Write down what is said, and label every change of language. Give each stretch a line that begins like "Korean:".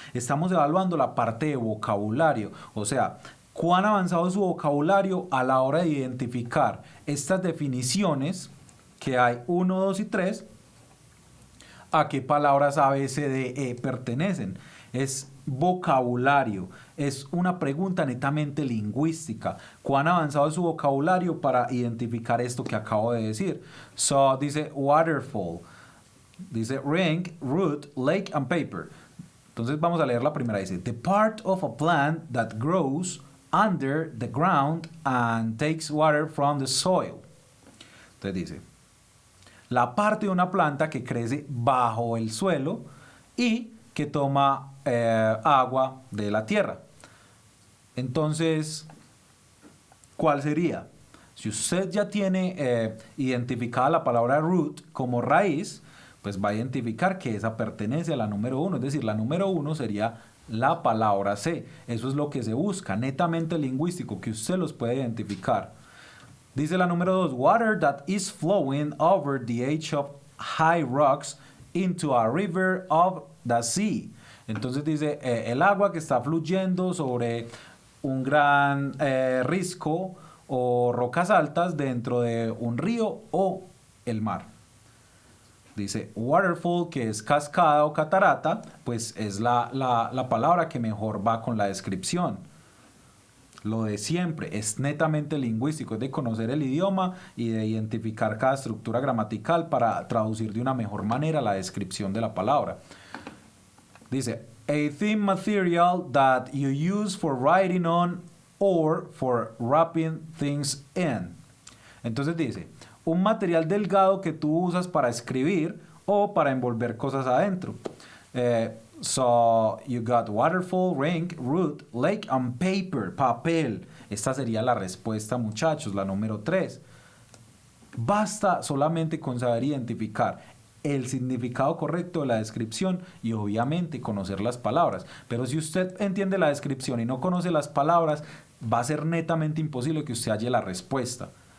Spanish: Estamos evaluando la parte de vocabulario, o sea, cuán avanzado es su vocabulario a la hora de identificar estas definiciones que hay 1, 2 y 3, a qué palabras A, B, C, D, E pertenecen. Es vocabulario, es una pregunta netamente lingüística. ¿Cuán avanzado es su vocabulario para identificar esto que acabo de decir?
English: So,
Spanish: dice
English: waterfall.
Spanish: Dice
English: ring, root, lake and paper.
Spanish: Entonces vamos a leer la primera. Dice
English: the part of a plant that grows under the ground and takes water from the soil.
Spanish: Entonces dice la parte de una planta que crece bajo el suelo y que toma agua de la tierra. Entonces, ¿cuál sería? Si usted ya tiene identificada la palabra root como raíz, pues va a identificar que esa pertenece a la número 1, es decir, la número 1 sería la palabra C. Eso es lo que se busca, netamente lingüístico, que usted los puede identificar. Dice la número 2,
English: water that is flowing over the edge of high rocks into a river of the sea.
Spanish: Entonces dice el agua que está fluyendo sobre un gran risco o rocas altas dentro de un río o el mar. Dice waterfall, que es cascada o catarata, pues es la palabra que mejor va con la descripción. Lo de siempre, es netamente lingüístico, es de conocer el idioma y de identificar cada estructura gramatical para traducir de una mejor manera la descripción de la palabra.
English: Dice, a thin material that you use for writing on or for wrapping things in.
Spanish: Entonces dice, un material delgado que tú usas para escribir o para envolver cosas adentro.
English: So you got waterfall, ring, root, lake and paper, papel.
Spanish: Esta sería la respuesta, muchachos, la número 3. Basta solamente con saber identificar el significado correcto de la descripción y obviamente conocer las palabras. Pero si usted entiende la descripción y no conoce las palabras, va a ser netamente imposible que usted halle la respuesta.